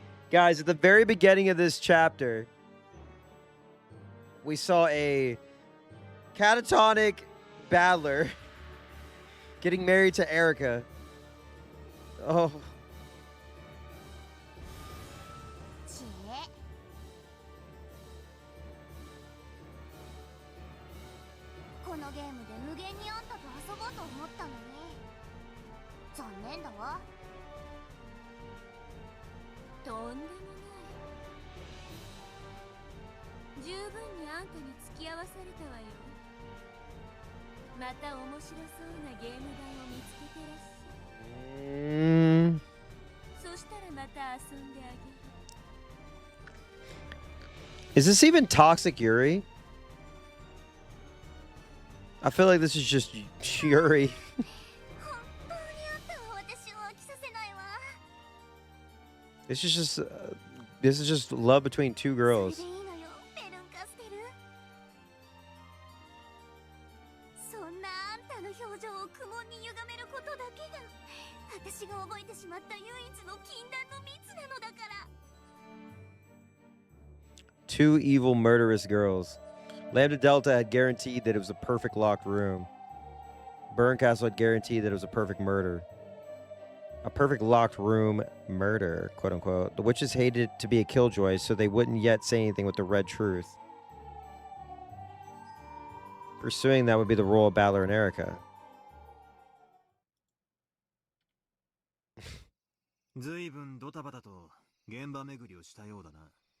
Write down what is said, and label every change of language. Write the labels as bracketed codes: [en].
[en] Guys, at the very beginning of this chapter, we saw a catatonic battler getting married to Erica. Oh. [ja] ちえ、このゲームで無限にあんたと遊ぼうと思ったのに残念だわ。とんでもない。十分にあんたに付き合わされたわよ。また面白そうなゲーム版を見つけてらっしゃい。そしたらまた遊んであげる。 [en] Is this even toxic Yuri? I feel like this is just Yuri. [ja] 本当にあんたは私を飽きさせないわ。 [en] This is just love between two [ja] それ [en] girls. [ja] でいいのよ、ペルンカステル。そんなあんたの表情を苦悶に歪めることだけが私が覚えてしまった唯一の禁断の蜜なのだから。 [en] Two evil, murderous girls. Lambda Delta had guaranteed that it was a perfect locked room. Burncastle had guaranteed that it was a perfect murder. A perfect locked room murder, quote unquote. The witches hated to be a killjoy, so they wouldn't yet say anything with the red truth. Pursuing that would be the role of Battler and Erica. [ja] ずいぶんドタバタと現場巡りをしたようだな。